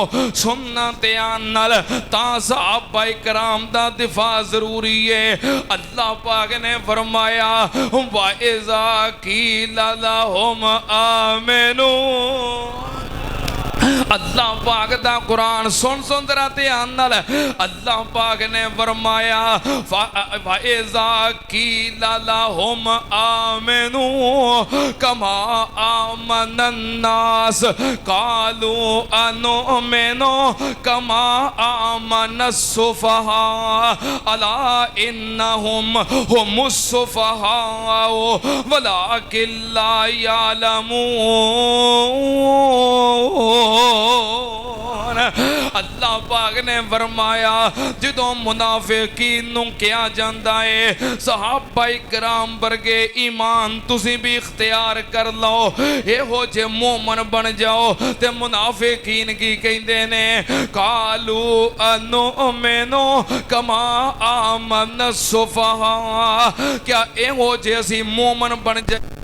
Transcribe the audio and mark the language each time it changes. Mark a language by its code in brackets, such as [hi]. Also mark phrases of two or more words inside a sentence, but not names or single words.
[pa] سننا دھیان نال تا صحابہ اکرام دا دفاع ضروری ہے. اللہ پاک نے فرمایا [ar] و إذا قيل لهم آمنوا, [pa] اللہ پاک دا قرآن سن سن ذرا دھیان نال. اللہ پاک نے فرمایا [ar] فإذا قيل لهم آمنوا كما آمن الناس قالوا أنؤمن كما آمن السفهاء ألا إنهم هم السفهاء ولكن لا يعلمون. [pa] اللہ پاک نے فرمایا جدوں منافقین نوں کہا جاندا ہے صحابہ کرام ورگے ایمان تسیں بھی اختیار کر لو، ایہو جے مومن بن جاؤ، تے منافقین کی کہندے نے [ar] قالوا أنؤمن كما آمن سفهاء, [pa] کیا ایہو جے اسیں مومن بن جائے